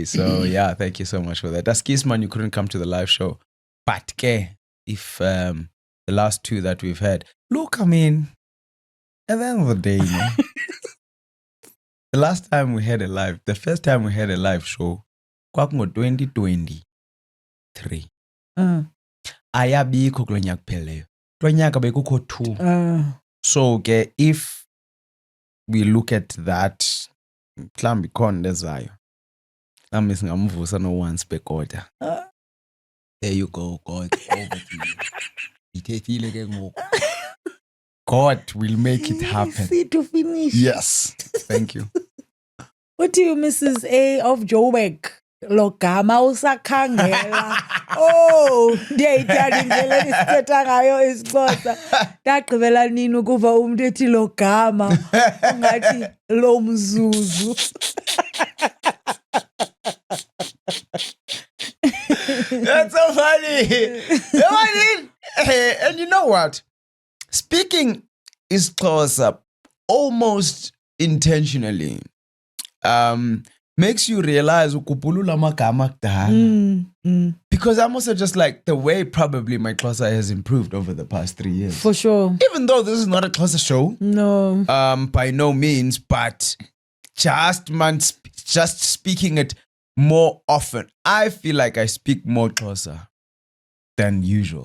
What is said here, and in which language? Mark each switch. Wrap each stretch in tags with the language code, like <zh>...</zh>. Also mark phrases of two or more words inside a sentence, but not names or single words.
<en>So yeah, thank you so much for that. That's Kisman, you couldn't come to the live show. But if the last two that we've had, look, I mean, at the end of the day, the last time we had a live, the first time we had a live show,</en> <xh>kwakungo 2023. Ayabikho kulo nyaka kupheleyo. Kulo nyaka bekukho</xh> <en>2. So ke if we look at that,</en> <xh>mhlawumbi khona lezayo. Mhlawumbi singamvusa</xh> <en>no once per quarter. There you go, God. Over to you.</en> <xh>Ithethile ke ngoku.</xh> <en>God will make it happen. See to finish. Yes. Thank you. What do you, Mrs. A of Joburg?</en> <xh>Lo gama usakhangela. Oh, ndiyayithanda indlela esithetha ngayo isiXhosa. Ndagqibela nini ukuva umuntu ethi lo gama ungathi lo mzuzu.</xh> <en>That's so funny. And you know what? Speaking isiXhosa almost intentionally makes you realize</en> <xh>ukubulula amagama akudala.</xh> <en>Because I'm also just like the way probably my Xhosa has improved over the past 3 years. For sure. Even though this is not a Xhosa show. No. By no means, but just speaking it more often. I feel like I speak more Xhosa than usual.</en>